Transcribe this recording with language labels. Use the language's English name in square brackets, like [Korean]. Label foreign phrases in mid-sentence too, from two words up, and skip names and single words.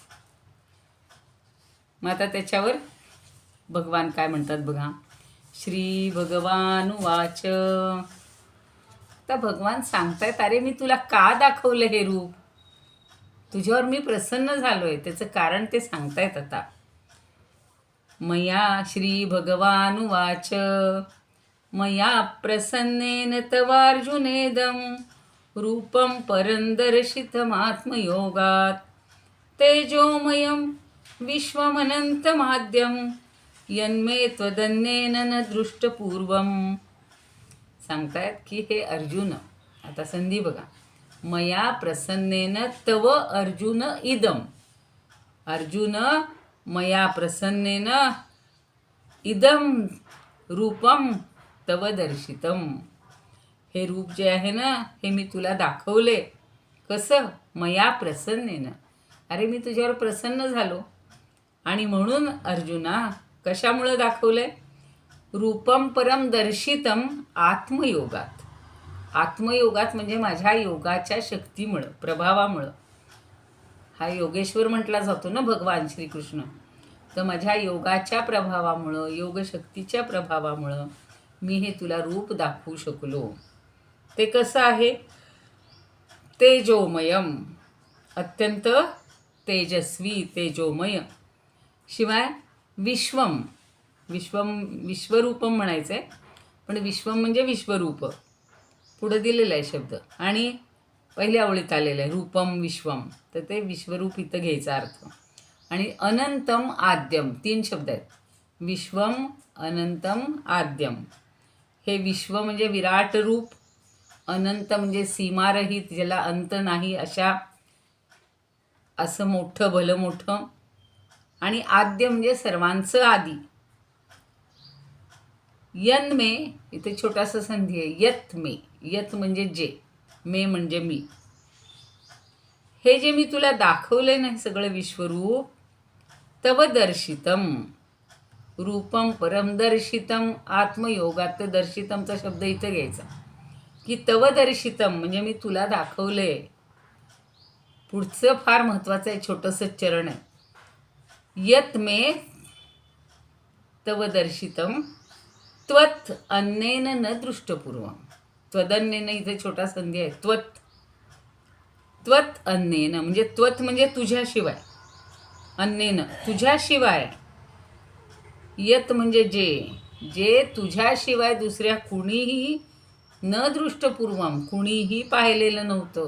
[Marathi] मग आता त्याच्यावर भगवान काय म्हणतात बघा. [Sanskrit] श्री भगवान वाच. [Marathi] आता भगवान सांगतायत, अरे मी तुला का दाखवलं हे रूप, तुझ्यावर मी प्रसन्न झालोय, त्याचं कारण ते सांगतायत आता. [Sanskrit] मया श्री भगवान वाच मया प्रसन्नेन तवार्जुनेदं रूपं परन्दर्शितमात्मयोगात् तेजोमयं विश्वमनन्तमाद्यं यन्मे त्वदन्येन न दृष्टपूर्वम्. [Marathi] सांगतायत की हे अर्जुन, आता संधी बघा. [Sanskrit] मया प्रसन्नेन तव अर्जुन इदम. अर्जुन मया प्रसन्नेन इदम रूपम तव दर्शितम. [Marathi] हे रूप जे आहे ना, हे मी तुला दाखवले. [Sanskrit] कसं? मया प्रसन्नेन. [Marathi] अरे मी तुझ्यावर प्रसन्न झालो. आणि म्हणून अर्जुना कशामुळं दाखवलंय? [Sanskrit] रूपम परम दर्शितम आत्मयोगात. [Marathi] आत्मयोगात म्हणजे माझ्या योगाच्या शक्तीमुळं, प्रभावामुळं. हा योगेश्वर म्हटला जातो ना भगवान श्रीकृष्ण. तर माझ्या योगाच्या प्रभावामुळं, योगशक्तीच्या प्रभावामुळं मी हे तुला रूप दाखवू शकलो. ते कसं आहे? तेजोमयम, अत्यंत तेजस्वी, तेजोमय. शिवाय विश्वरूपम म्हणायचं आहे, पण विश्वम म्हणजे विश्वरूप, पुढं दिलेला आहे शब्द आणि पहिल्या ओळीत आलेलं आहे [Sanskrit] रूपम विश्वम, [Marathi] तर ते विश्वरूप इथं घ्यायचा अर्थ. आणि [Sanskrit] अनंतम आद्यम, [Marathi] 3 शब्द आहेत. [Sanskrit] विश्वम, अनंतम, आद्यम. [Marathi] हे विश्व म्हणजे विराट रूप, अनंत म्हणजे सीमारहित, ज्याला अंत नाही असं मोठं, भलं मोठं. आणि आद्य म्हणजे सर्वांचं आदी. [Sanskrit] यन मे, [Marathi] इथे छोटासा संधी आहे, [Sanskrit] यत मे. [Marathi] यत म्हणजे जे, मे म्हणजे मी. हे जे मी तुला दाखवले ना, सगळं विश्वरूप, [Sanskrit] तव दर्शितम रूपम परम दर्शितम आत्मयोगात. [Marathi] तर दर्शितमचा शब्द इथे घ्यायचा की [Sanskrit] तव दर्शितम [Marathi] म्हणजे मी तुला दाखवले. पुढचं फार महत्त्वाचं आहे, छोटंसं चरण आहे. [Sanskrit] यत मे तव दर्शितम त्वत् अन्येन न दृष्टपूर्वम. [Marathi] त्वदन्येन इथे छोटा संधी आहे. [Sanskrit] त्वत् अन्येन [Marathi] म्हणजे त्वत् म्हणजे तुझ्याशिवाय, अन्येन तुझ्याशिवाय, यत म्हणजे जे तुझ्याशिवाय दुसऱ्या कुणीही [Sanskrit] न दृष्टपूर्वम, [Marathi] कुणीही पाहिलेलं नव्हतं.